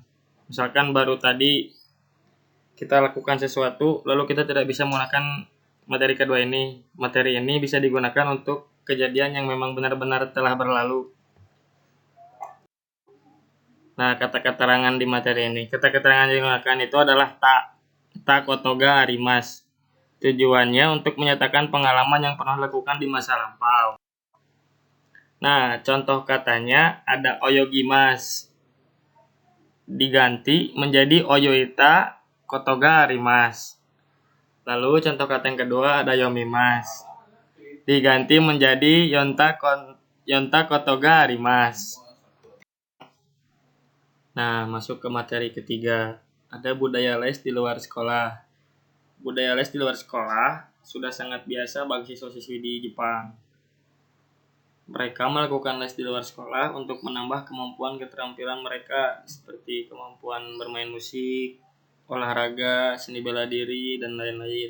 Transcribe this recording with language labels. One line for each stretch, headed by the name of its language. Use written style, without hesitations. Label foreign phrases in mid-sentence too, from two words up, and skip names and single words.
Indonesian: Misalkan baru tadi kita lakukan sesuatu, lalu kita tidak bisa menggunakan materi kedua ini. Materi ini bisa digunakan untuk kejadian yang memang benar-benar telah berlalu. Nah, kata keterangan di materi ini. Kata keterangan yang digunakan itu adalah
Japanese: たことがあります.
Indonesian: Tujuannya untuk menyatakan pengalaman yang pernah dilakukan di masa lampau. Nah, contoh katanya ada oyogimasu. Diganti menjadi
Japanese: 泳いたことがあります.
Indonesian: Lalu contoh kata yang kedua ada yomimasu. Diganti menjadi
Japanese: 読んたことがあります.
Indonesian: Nah, masuk ke materi ketiga. Ada budaya les di luar sekolah. Budaya les di luar sekolah sudah sangat biasa bagi siswa-siswi di Jepang. Mereka melakukan les di luar sekolah untuk menambah kemampuan keterampilan mereka seperti kemampuan bermain musik, olahraga, seni bela diri, dan lain-lain.